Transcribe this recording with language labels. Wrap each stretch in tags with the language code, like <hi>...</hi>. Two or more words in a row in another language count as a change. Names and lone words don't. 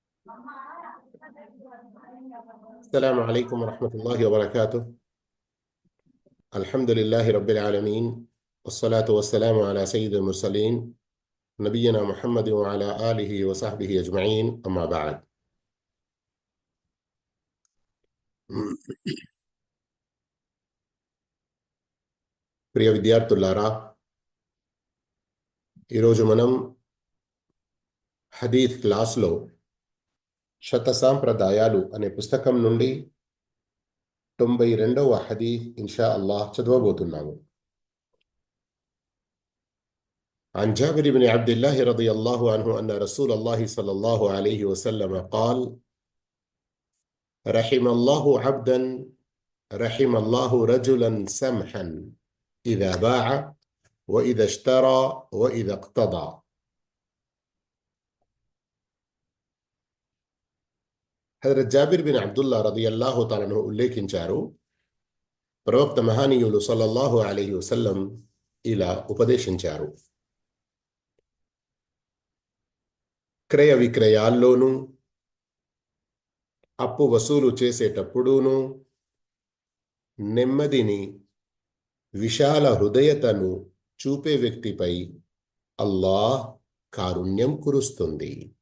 <ar>السلام عليكم ورحمة الله وبركاته. الحمد لله رب العالمين، والصلاة والسلام على سيد المرسلين نبينا محمد وعلى آله وصحبه أجمعين. أما بعد.</ar> <te>ప్రియ విద్యార్థులారా, ఈరోజు మనం హదీత్ క్లాస్లో శత సాంప్రదాయాలు అనే పుస్తకం నుండి 92వ హదీత్</te> <ar>إن شاء الله</ar> <te>చదవబోతున్నాము.</te> <ar>عن جابر بن عبد الله رضي الله عنه أن رسول الله صلى الله عليه وسلم قال: رحم الله عبدا رحم الله رجلا سمحا إذا باع وإذا اشترى وإذا اقتضى.</ar> <te>హజరత్ జాబిర్ బిన్ అబ్దుల్లా</te> <ar>رضي الله تعالى عنه</ar> <te>ఉల్లేఖించారు, ప్రవక్త మహానీయులు</te> <ar>صلى الله عليه وسلم</ar> <te>ఇలా ఉపదేశించారు: క్రయ విక్రయాల్లోనూ అప్పు వసూలు చేసేటప్పుడూనూ నెమ్మదిని, విశాల హృదయతను చూపే వ్యక్తిపై అల్లాహ్ కారుణ్యం కురుస్తుంది.</te>